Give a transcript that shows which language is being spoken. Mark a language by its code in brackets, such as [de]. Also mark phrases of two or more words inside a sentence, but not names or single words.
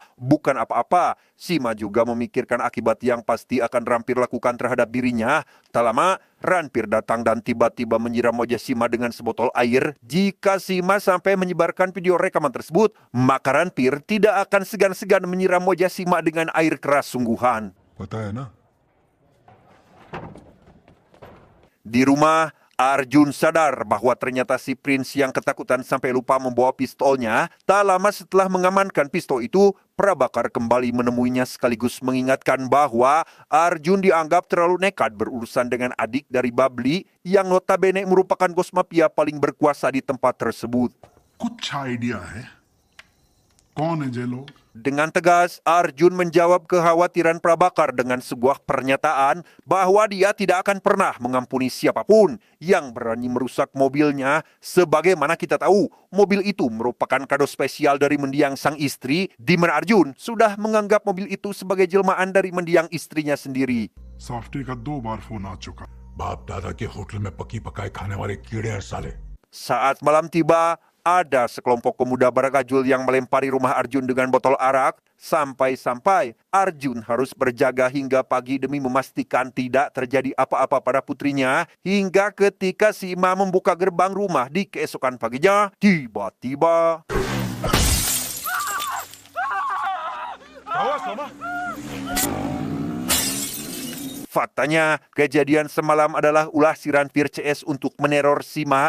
[id] Bukan apa-apa, Sima juga memikirkan akibat yang pasti akan Ranfir lakukan terhadap dirinya. Tak lama, Ranfir datang dan tiba-tiba menyiram wajah Sima dengan sebotol air. Jika Sima sampai menyebarkan video rekaman tersebut, maka Ranfir tidak akan segan-segan menyiram wajah Sima dengan air keras sungguhan. [hi] पता है ना [id] Di rumah, Arjun sadar bahwa ternyata si Prince yang ketakutan sampai lupa membawa pistolnya. Tak lama setelah mengamankan pistol itu, Prabakar kembali menemuinya sekaligus mengingatkan bahwa Arjun dianggap terlalu nekat berurusan dengan adik dari Babli yang notabene merupakan bos mafia paling berkuasa di tempat tersebut. [hi] कुछ आइडिया है कौन है ये लोग [id] Dengan tegas, Arjun menjawab kekhawatiran Prabakar dengan sebuah pernyataan bahwa dia tidak akan pernah mengampuni siapapun yang berani merusak mobilnya. Sebagaimana kita tahu, mobil itu merupakan kado spesial dari mendiang sang istri, di mana Arjun sudah menganggap mobil itu sebagai jelmaan dari mendiang istrinya sendiri. [hi] सॉफ्टी का 2 बार फोन आ चुका। बाप दादा के होटल में पकी पकाई खाने वाले कीड़े हैं साले। [id] Saat malam tiba, ada sekelompok pemuda barakajul yang melempari rumah Arjun dengan botol arak, sampai-sampai Arjun harus berjaga hingga pagi demi memastikan tidak terjadi apa-apa pada putrinya, hingga ketika si Ima membuka gerbang rumah di keesokan paginya, tiba-tiba faktanya, kejadian semalam adalah ulah siran Fir CS untuk meneror Sima.